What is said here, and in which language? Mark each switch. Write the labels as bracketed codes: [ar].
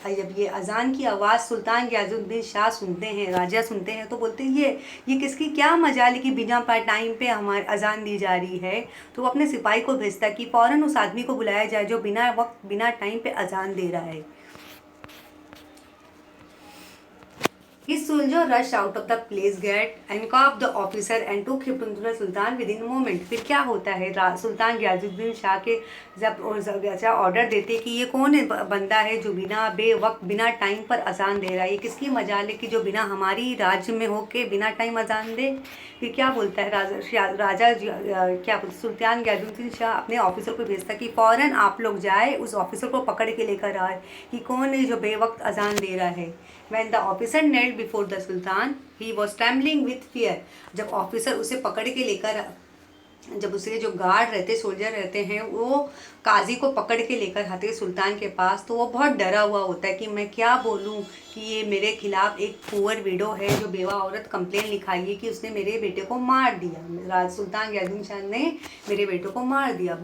[hi] और जब ये अजान की आवाज़ सुल्तान गियाजुद्दीन शाह सुनते हैं, राजा सुनते हैं, तो बोलते हैं ये किसकी क्या मजाल है कि बिना टाइम पे हमारे अजान दी जा रही है। तो वो अपने सिपाही को भेजता है कि फ़ौरन उस आदमी को बुलाया जाए जो बिना वक्त बिना टाइम पे अजान दे रहा है। [en] His soldier rushed out of the place gate, handcuffed the officer and took him to the Sultan within a moment. [hi] फिर क्या होता है, सुल्तान गियाजुद्दीन शाह के जब ऐसा ऑर्डर देते कि ये कौन है बंदा है जो बिना बेवक्त बिना टाइम पर अजान दे रहा है, ये किसकी मजाल है कि जो बिना हमारी राज्य में होके बिना टाइम अजान दे। फिर क्या बोलता है राजा क्या बोलते सुल्तान गियाजुद्दीन शाह अपने ऑफिसर को भेजता कि फ़ौरन आप लोग जाए उस ऑफिसर को पकड़ के लेकर आए कि कौन है जो बेवक्त अजान दे रहा है। [en] When the officer knelt before the Sultan, he was trembling with fear. [hi] जब ऑफिसर उसे पकड़ के लेकर, जब उसे जो गार्ड रहते सोल्जर रहते हैं वो काजी को पकड़ के लेकर आते हैं सुल्तान के पास, तो वो बहुत डरा हुआ होता है कि मैं क्या बोलूँ कि ये मेरे खिलाफ एक पुअर विडो है जो बेवा औरत कंप्लेन लिखाई है कि उसने मेरे बेटे को मार दिया, सुल्तान गियाजुद्दीन शाह ने मेरे बेटे को मार दिया।